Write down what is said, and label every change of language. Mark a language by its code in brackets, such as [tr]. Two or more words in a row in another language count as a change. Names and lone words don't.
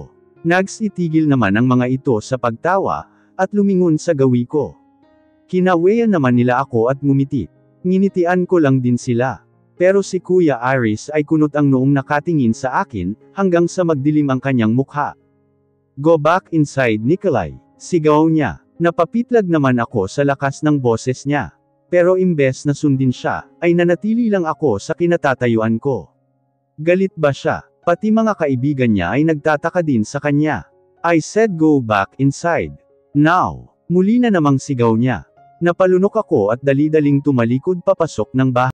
[tl] Nagsitigil naman ang mga ito sa pagtawa, at lumingon sa gawi ko. Kinaweyan naman nila ako at ngumiti. Nginitian ko lang din sila. Pero si Kuya Aris ay kunot ang noong nakatingin sa akin, hanggang sa magdilim ang kanyang mukha. [en] Go back inside, Nikolai. [tl] Sigaw niya. Napapitlag naman ako sa lakas ng boses niya. Pero imbes na sundin siya, ay nanatili lang ako sa kinatatayuan ko. Galit ba siya? Pati mga kaibigan niya ay nagtataka din sa kanya. [en] I said go back inside. Now. [tl] Muli na namang sigaw niya. Napalunok ako at dali-daling tumalikod papasok ng bahay.